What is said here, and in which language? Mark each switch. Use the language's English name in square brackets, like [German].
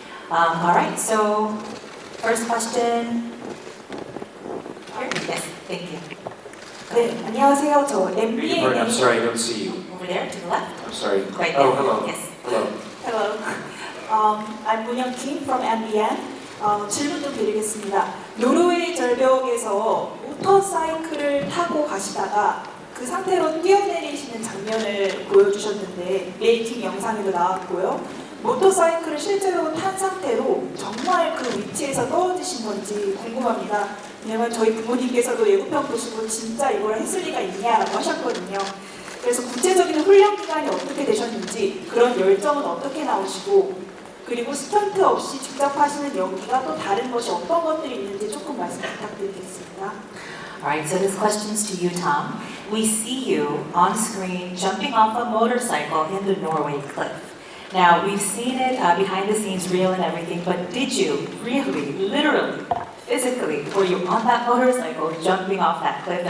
[English] All right, so first question. Here? Yes, thank you. [Korean] 네, 안녕하세요. 저 MBA. [English] I'm sorry, I don't see you. Over there to the left. I'm sorry. Right there. Oh, hello. Yes. Hello. Hello. I'm Munyoung Kim from MBN. [Korean] 질문 좀 드리겠습니다. 노르웨이 절벽에서 모터사이클을 타고 가시다가 그 상태로 뛰어내리시는 장면을 보여주셨는데 메이킹 영상에도 나왔고요. 모터사이클을 실제로 탄 상태로 정말 그 위치에서 떨어지신 건지 궁금합니다. 왜냐면 저희 부모님께서도 예고편 보시고 진짜 이걸 했을 리가 있냐라고 하셨거든요. 그래서 구체적인 훈련 기간이 어떻게 되셨는지, 그런 열정은 어떻게 나오시고, 그리고 스턴트 없이 직접 하시는 연기가 또 다른 것이 어떤 것들이 있는지 조금 말씀 부탁드리겠습니다. [English] Alright, so this question's to you, Tom. We see you on screen jumping off a motorcycle in the Norway cliff. Now, we've seen it behind the scenes, real and everything, but did you really, literally, physically, were you on that motorcycle jumping off that cliff?